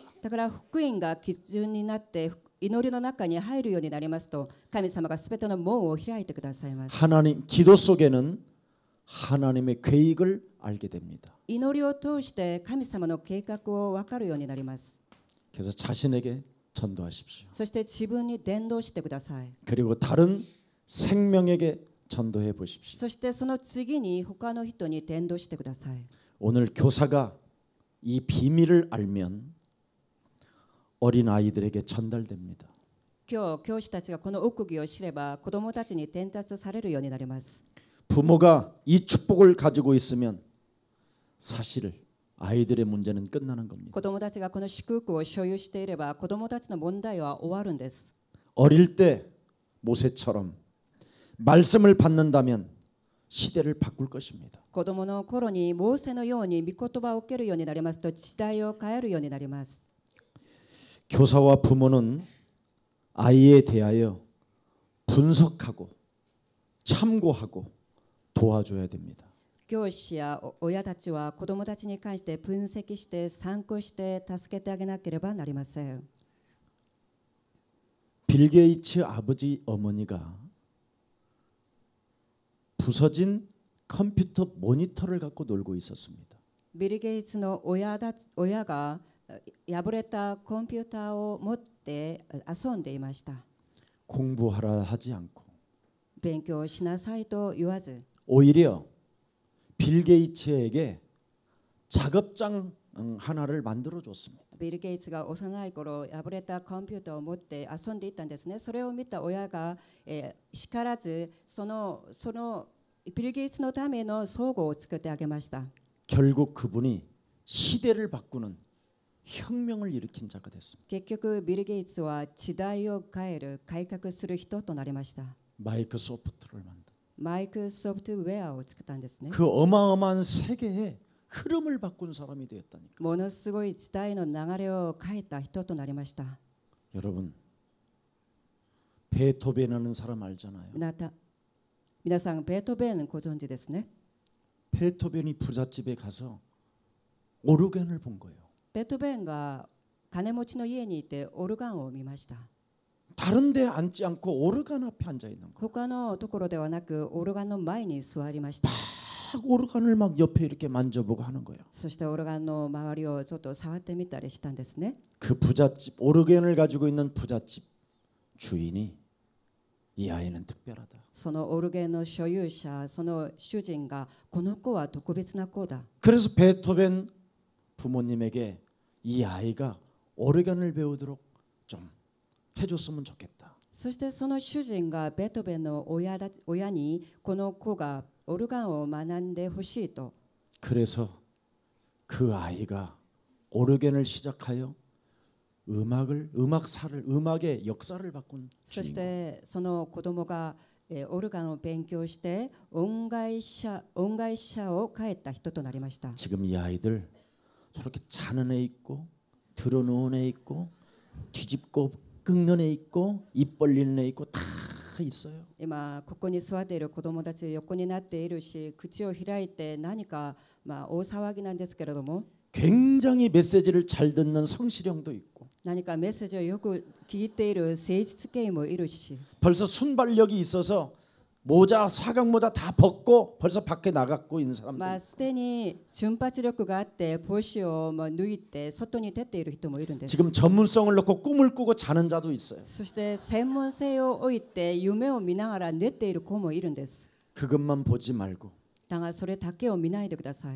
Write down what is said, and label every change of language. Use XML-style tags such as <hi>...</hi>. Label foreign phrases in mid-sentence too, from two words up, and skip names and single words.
<ja>だから福音が基準になって祈りの中に入るようになりますと神様がすべての門を開いてくださいます。</ja> <ko>하나님 기도 속에는 하나님의 계획을 알게 됩니다.</ko> <ja>祈りを通して神様の計画を分かるようになります。</ja> <ko>그래서 자신에게 전도하십시오.</ko> <ja>そして自分に伝道してください。</ja> <ko>그리고 다른 생명에게 전도해 보십시오.</ko> <ja>そしてその次に他の人に伝道してください。</ja> <ko>오늘 교사가 이 비밀을 알면 어린 아이들에게 전달됩니다.</ko> <ja>今日教師たちがこの奥義を知れば子どもたちに伝達されるようになります。</ja> <ko>부모가 이 축복을 가지고 있으면 사실 아이들의 문제는 끝나는 겁니다.</ko> <ja>子どもたちがこの祝福を所有していれば子どもたちの問題は終わるんです。</ja> <ko>어릴 때 모세처럼 말씀을 받는다면 시대를 바꿀 것입니다.</ko> <ja>子どもの頃にモーセのように御言葉を受けるようになりますと時代を変えるようになります。</ja> <ko>교사와 부모는 아이에 대하여 분석하고 참고하고 도와줘야 됩니다.</ko> <ja>教師や親たちは子どもたちに関して分析して参考して助けてあげなければなりません。</ja> <ko>빌 게이츠 아버지 어머니가 부서진 컴퓨터 모니터를 갖고 놀고 있었습니다.</ko> <ja>ビル・ゲイツの親が破れたコンピューターを持って遊んでいました。</ja> <ko>공부하라 하지 않고</ko> <ja>勉強しなさいと言わず</ja> <ko>오히려 빌 게이츠에게 작업장 하나를 만들어 줬습니다.</ko> <ja>ビル・ゲイツが幼い頃破れたコンピューターを持って遊んでいたんですね。それを見た親が、叱らずそのビル・ゲイツのための装具を作ってあげました。</ja> <ko>결국 그분이 시대를 바꾸는 혁명을 일으킨 자가 됐습니다.</ko> <ja>結局ビル・ゲイツは時代を変える改革する人となりました。</ja> <ko>마이크로소프트를 만든</ko> <ja>マイクソフトウェアを作ったんですね。</ja> <ko>그 어마어마한 세계의 흐름을 바꾼 사람이 되었다니까.</ko> <ja>ものすごい時代の流れを変えた人となりました。</ja> <ko>여러분 베토벤이라는 사람 알잖아요.</ko> <ja>皆さんベートーベンご存知ですね。</ja> <ko>베토벤이 부잣집에 가서 오르간을 본 거예요.</ko> <ja>ベートーベンが金持ちの家にいてオルガンを見ました。</ja> <ko>다른 데 앉지 않고 오르간 앞에 앉아 있는 거예요.</ko> <ja>他のところではなくオルガンの前に座りました。</ja> <ko>막 오르간을 막 옆에 이렇게 만져보고 하는 거예요.</ko> <ja>そしてオルガンの周りをちょっと触ってみたりしたんですね。</ja> <ko>그 부잣집 오르간을 가지고 있는 부잣집 주인이 이 아이는 특별하다.</ko> <ja>そのオルゲンの所有者、その主人がこの子は特別な子だ。</ja> <ko>그래서 베토벤 부모님에게 이 아이가 오르간을 배우도록 좀 해줬으면 좋겠다.</ko> <ja>そしてその主人がベートーベンの親にこの子がオルガンを学んでほしいと。</ja> <ko>그래서 그 아이가 오르간을 시작하여 음악의 역사를 바꾼</ko> <ja>そし</ja> <ko>주인공.</ko> <ja>てその子供がオルガンを勉強して音楽者を変えた人となりました。</ja> <ko>지금 이 아이들 저렇게 자는 애 있고 들어누운 애 있고 뒤집고 긁는 애 있고 입 벌리는 애 있고 다 있어요.</ko> <ja>今ここに座っている子供たち横になっているし口を開いて何か大騒ぎなんですけれども</ja> <ko>굉장히 메시지를 잘 듣는 성실형도 있고</ko> <ja>何かメッセージをよく聞いている誠実系もいるし</ja> <ko>벌써 순발력이 있어서 모자 사각 모자 다 벗고 벌써 밖에 나갔고 있는 사람들.</ko> <ja>すでに瞬発力があって帽子を脱いで外に出ている人もいるんです。</ja> <ko>지금 전문성을 놓고 꿈을 꾸고 자는 자도 있어요.</ko> <ja>そして専門性を置いて夢を見ながら寝ている子もいるんです。</ja> <ko>그것만 보지 말고</ko> <ja>だがそれだけを見ないでください。</ja>